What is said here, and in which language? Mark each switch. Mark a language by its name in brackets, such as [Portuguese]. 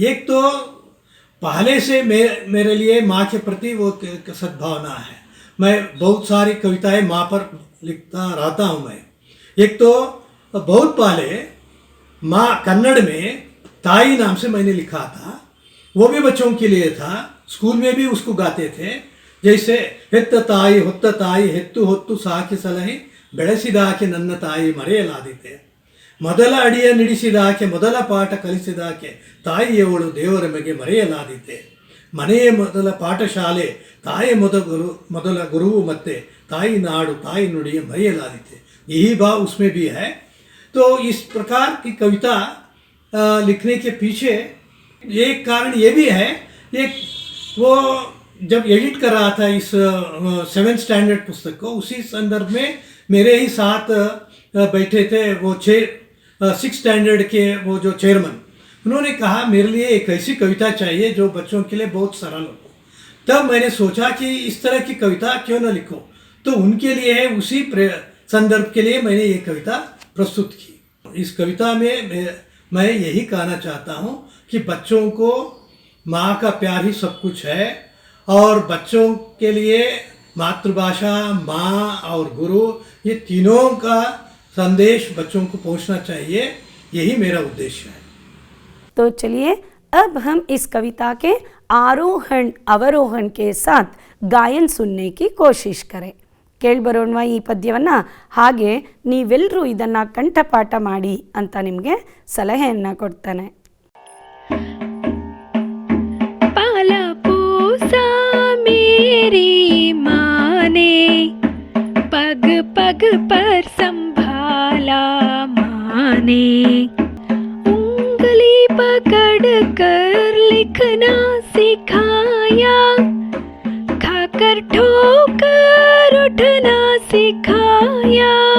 [Hindi] एक तो पहले से मेरे लिए माँ के प्रति वो सद्भावना है. मैं बहुत सारी कविताएं माँ पर लिखता रहता हूँ मैं. एक तो बहुत पहले माँ कन्नड़ में ताई नाम से मैंने लिखा था, वो भी बच्चों के लिए था. स्कूल में भी उसको गाते थे. [Kannada] जैसे ಹೆತ್ತ ತಾಯಿ ಹೊತ್ತ ತಾಯಿ ಹೆತ್ತು ಹೊತ್ತು ಸಾಕಿ ಸಲಹಿ ಬೆಳೆಸಿದಾಕೆ ನನ್ನ ತಾಯಿ ಮರೆಯಲಾದೀತೆ, ಮೊದಲ ಅಡಿಯ ನಿಡಿಸಿದಾಕೆ ಮೊದಲ ಪಾಠ ಕಲಿಸಿದಾಕೆ ತಾಯಿಯವಳು ದೇವರ ಮಗೆ ಮರೆಯಲಾದೀತೆ, ಮನೆಯ ಮೊದಲ ಪಾಠಶಾಲೆ ತಾಯಿ ಮೊದಲ ಗುರುವು ಮತ್ತೆ ताई नाडु ताई नुड़िय मरेयलादीते. [Hindi] यही भाव उसमें भी है. तो इस प्रकार की कविता लिखने के पीछे एक कारण ये भी है, एक वो जब एडिट कर रहा था इस 7th स्टैंडर्ड पुस्तक को, उसी संदर्भ में मेरे ही साथ बैठे थे वो 6th स्टैंडर्ड के वो जो चेयरमैन, उन्होंने कहा मेरे लिए एक ऐसी कविता चाहिए जो बच्चों के लिए बहुत सरल हो. तब मैंने सोचा कि इस तरह की कविता क्यों न लिखो. तो उनके लिए उसी संदर्भ के लिए मैंने ये कविता प्रस्तुत की. इस कविता में मैं यही कहना चाहता हूँ कि बच्चों को माँ का प्यार ही सब कुछ है. और बच्चों के लिए मातृभाषा, माँ और गुरु, ये तीनों का संदेश बच्चों को पहुँचना चाहिए. यही मेरा उद्देश्य है. तो चलिए अब हम इस कविता के आरोहण अवरोहण के साथ गायन सुनने की कोशिश करें. [Kannada] ಕೇಳಿಬರೋಣ ಈ ಪದ್ಯವನ್ನು. ಹಾಗೆ ನೀವೆಲ್ಲರೂ ಇದನ್ನು ಕಂಠಪಾಠ ಮಾಡಿ ಅಂತ ನಿಮಗೆ ಸಲಹೆಯನ್ನು ಕೊಡ್ತಾನೆ. [Hindi] पाला पोसा मेरी माँ ने, पग पग पर संभाला माँ ने, उंगली पकड़ कर लिखना सिखाया, खाकर ठोकर उठना सिखाया,